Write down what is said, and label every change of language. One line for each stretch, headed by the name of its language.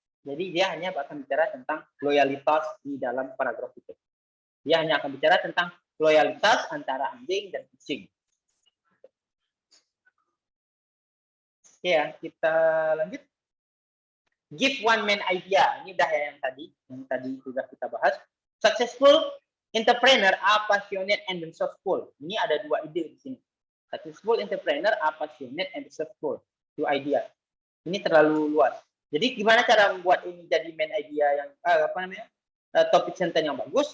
Indonesian: Jadi dia hanya akan bicara tentang loyalitas di dalam paragraf itu. Dia hanya akan bicara tentang loyalitas antara anjing dan kucing. Oke ya, kita lanjut.
English: Give one main idea.
Indonesian: Ini dah yang tadi sudah kita bahas.
English: Successful entrepreneur are passionate and resourceful.
Indonesian: Ini ada 2 ide di sini.
English: Successful entrepreneur are passionate and resourceful.
Indonesian: 2 idea. Ini terlalu luas. Jadi gimana cara membuat ini jadi main idea yang topik sentence yang bagus?